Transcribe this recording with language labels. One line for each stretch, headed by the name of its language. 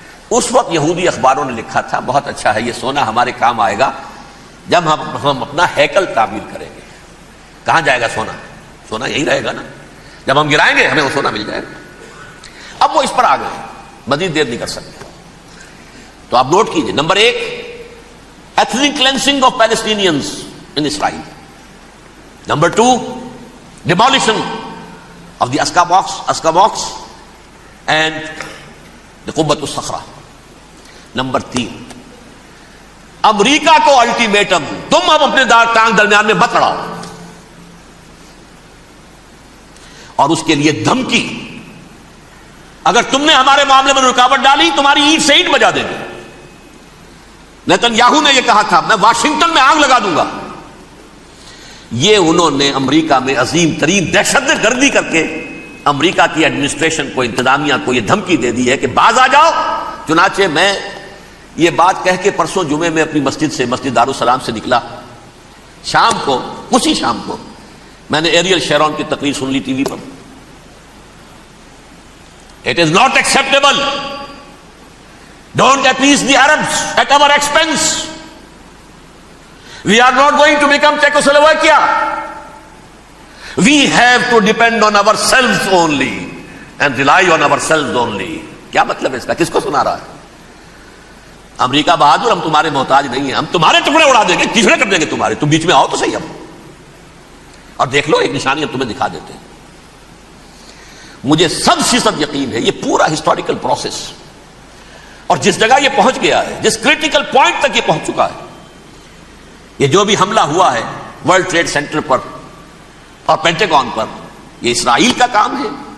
Urdu: اس وقت یہودی اخباروں نے لکھا تھا بہت اچھا ہے, یہ سونا ہمارے کام آئے گا جب ہم اپنا ہیکل تعمیر کریں گے. کہاں جائے گا سونا؟ سونا یہی رہے گا نا, جب ہم گرائیں گے ہمیں وہ سونا مل جائے گا. اب وہ اس پر آ گئے, مزید دیر نہیں کر سکتے. تو آپ نوٹ کیجئے, number
English: 1, ethnic cleansing of Palestinians in Israel. Number 2, demolition of the Aska Box and the Qubbat al-Sakhra.
Urdu: Number 3, امریکہ کو الٹیمیٹم, تم اب اپنے ٹانگ درمیان میں مت اڑاؤ, اور اس کے لیے دھمکی, اگر تم نے ہمارے معاملے میں رکاوٹ ڈالی تمہاری اینٹ سے اینٹ بجا دیں گے. نیتن یاہو نے یہ کہا تھا, میں واشنگٹن میں آگ لگا دوں گا. یہ انہوں نے امریکہ میں عظیم ترین دہشت گردی کر کے امریکہ کی ایڈمنسٹریشن کو، انتظامیہ کو یہ دھمکی دے دی ہے کہ باز آ جاؤ. چنانچہ میں یہ بات کہہ کے پرسوں جمعے میں اپنی مسجد سے، مسجد دارالسلام سے نکلا، شام کو، اسی شام کو میں نے ایریل شیرون کی تقریر سن لی T V per.
English: It is not acceptable. Don't appease the Arabs at our expense. We are not going to become Czechoslovakia. We have to depend on ourselves only and rely on ourselves only.
Urdu: کیا مطلب ہے اس کا؟ کس کو سنا رہا ہے؟ امریکہ بہادر، ہم تمہارے محتاج نہیں ہیں، ہم تمہارے ٹکڑے اڑا دیں گے، ٹکڑے کر دیں گے تمہارے، تم بیچ میں آؤ تو صحیح. ہم اور دیکھ لو، ایک نشانی ہم تمہیں دکھا دیتے ہیں. مجھے 100% یقین ہے یہ پورا ہسٹوریکل پروسیس، اور جس جگہ یہ پہنچ گیا ہے، جس کریٹیکل پوائنٹ تک یہ پہنچ چکا ہے، یہ جو بھی حملہ ہوا ہے ورلڈ ٹریڈ سینٹر پر اور پینٹاگون پر، یہ اسرائیل کا کام ہے.